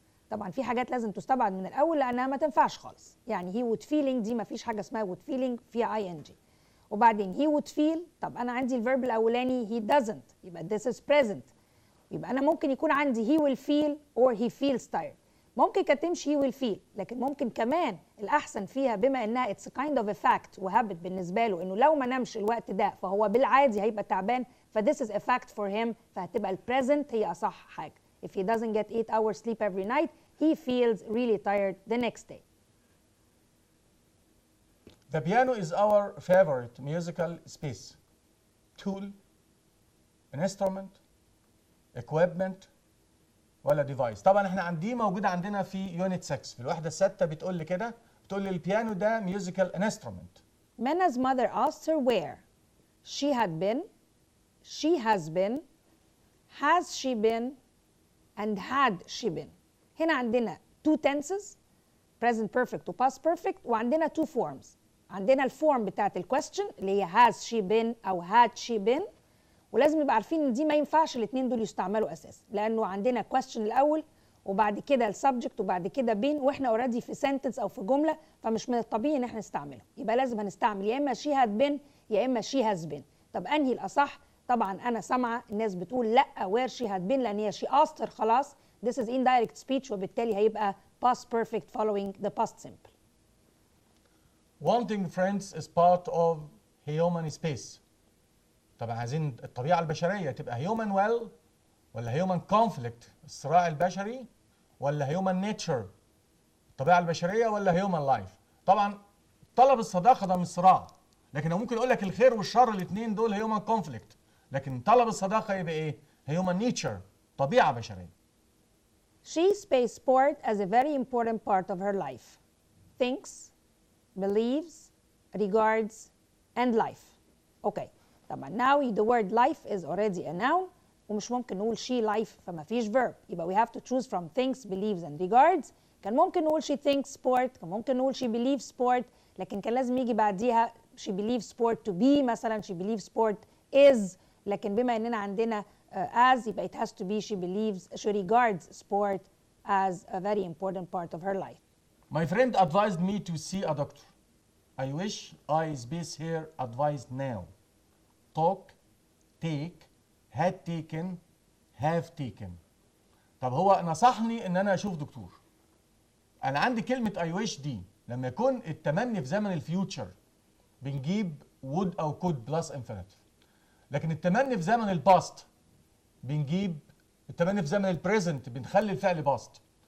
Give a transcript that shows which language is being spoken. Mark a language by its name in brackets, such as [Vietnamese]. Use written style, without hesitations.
[Arabic] طبعا في حاجات لازم تستبعد من الاول لانها ما تنفعش خالص. يعني he would feeling دي ما فيش حاجه اسمها would feeling فيها ing. وبعدين [English] he would feel، [Arabic] طب انا عندي الفيرب الاولاني [English] he doesn't، [Arabic] يبقى [English] this is present. [Arabic] يبقى انا ممكن يكون عندي [English] he will feel or he feels tired. [Arabic] ممكن كانت تمشي he will feel، لكن ممكن كمان الاحسن فيها بما انها [English] it's a kind of a fact [Arabic] وهابت بالنسبه له انه لو ما نامش الوقت ده فهو بالعادي هيبقى تعبان، ف [English] this is a fact for him، [Arabic] فهتبقى البريزنت هي اصح حاجه. [English] If he doesn't get 8 hours sleep every night, he feels really tired the next day. The piano is our favorite musical space. Tool, an instrument, equipment [Arabic] ولا [English] device. [Arabic] طبعا احنا دي موجوده عندنا في يونت 6 في الوحده السادسه. بتقول لي كده، بتقول لي البيانو ده musical instrument. Mena's mother asked her where she had been, she has been, has she been and had she been. هنا عندنا [English] two tenses present perfect و past perfect، [Arabic] وعندنا [English] two forms. [Arabic] عندنا الفورم بتاعت الكويستشن اللي هي has she been أو had she been، ولازم نبقى عارفين ان دي ما ينفعش الاثنين دول يستعملوا اساسا، لانه عندنا question الاول وبعد كده السبجكت وبعد كده been، واحنا اوريدي في sentence او في جمله، فمش من الطبيعي ان احنا نستعملهم. يبقى لازم هنستعمل يا اما [English] she had been [Arabic] يا اما [English] she has been. [Arabic] طب انهي الاصح؟ طبعا انا سامعه الناس بتقول لا [English] where she had been، [Arabic] لان هي [English] she asked her [Arabic] خلاص [English] this is indirect speech، [Arabic] وبالتالي هيبقى [English] past perfect following the past simple. Wanting friends is part of human space. [Arabic] طبعا عايزين الطبيعه البشريه تبقى human well ولا human conflict الصراع البشري، ولا human nature الطبيعه البشريه، ولا human life. طبعا طلب الصداقه ده مش صراع، لكن هو ممكن يقول لك الخير والشر الاثنين دول human conflict، لكن طلب الصداقه يبقى ايه؟ human nature طبيعه بشريه. [English] She space sport as a very important part of her life. Thinks, believes, regards and life. Okay. [Arabic] طبعا [English] now the word life is already a noun [Arabic] ومش ممكن نقول [English] she life [Arabic] فما فيش [English] verb، [Arabic] يبقى [English] we have to choose from thinks, believes and regards. [Arabic] كان ممكن نقول [English] she thinks sport، كان ممكن نقول she believes sport، [Arabic] لكن كان لازم يجي بعديها [English] she believes sport to be [Arabic] مثلا [English] she believes sport is، [Arabic] لكن بما اننا عندنا [English] as [Arabic] يبقى [English] it has to be she regards sport as a very important part of her life. My friend advised me to see a doctor. I wish I space here advised now. Talk, take, had taken, have taken. [Arabic] طب هو نصحني ان انا اشوف دكتور. انا عندي كلمة [English] I wish [Arabic] دي لما يكون التمني في زمن الفيوتشر بنجيب would او could plus infinitive. لكن التمني في زمن الباست بنجيب التمني في زمن البريزنت بنخلي الفعل باست.